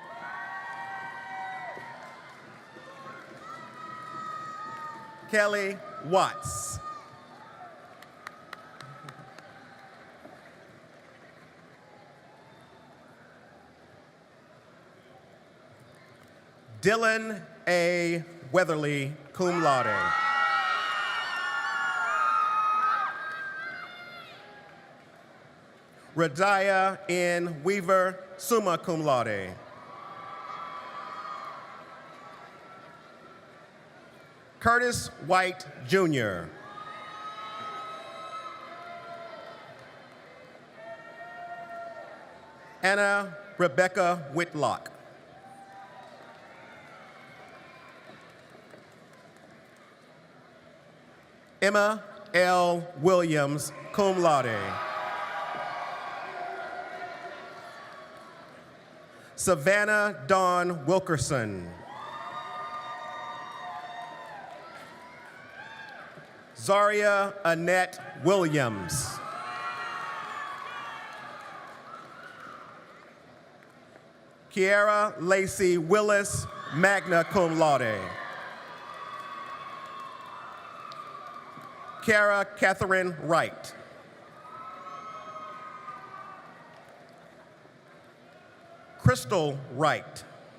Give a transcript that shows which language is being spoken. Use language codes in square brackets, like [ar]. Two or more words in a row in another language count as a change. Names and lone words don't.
[en] Kelly Watts. Dylan A. Weatherly, [la] cum laude. [en] Radiah N. Weaver, [la] summa cum laude. [en] Curtis White, Jr. Anna Rebecca Whitlock. Emma L. Williams, [la] cum laude. [en] Savannah Dawn Wilkerson. Zaria Annette Williams. Kiara Lacey Willis, [la] magna cum laude. [en] Kara Catherine Wright. Crystal Wright.